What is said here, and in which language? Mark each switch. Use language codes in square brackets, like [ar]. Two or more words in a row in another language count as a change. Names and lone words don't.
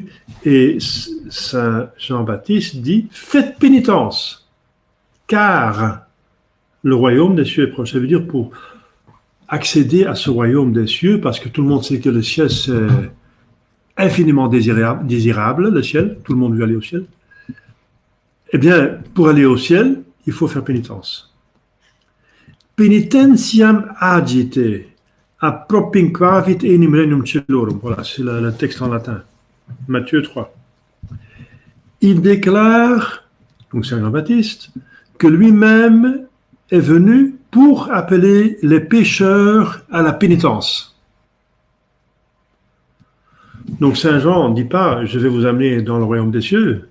[fr] Et Saint Jean-Baptiste dit « Faites pénitence, car le royaume des cieux est proche. » Ça veut dire pour accéder à ce royaume des cieux, parce que tout le monde sait que le ciel, c'est infiniment désirable, le ciel. Tout le monde veut aller au ciel. Eh bien, pour aller au ciel, il faut faire pénitence. [la] Penitentiam agite, a propinquavit enim regnum celorum. [fr] Voilà, c'est le texte en latin. Matthieu 3. Il déclare, donc Saint Jean-Baptiste, que lui-même est venu pour appeler les pécheurs à la pénitence. Donc Saint Jean ne dit pas « je vais vous amener dans le royaume des cieux ».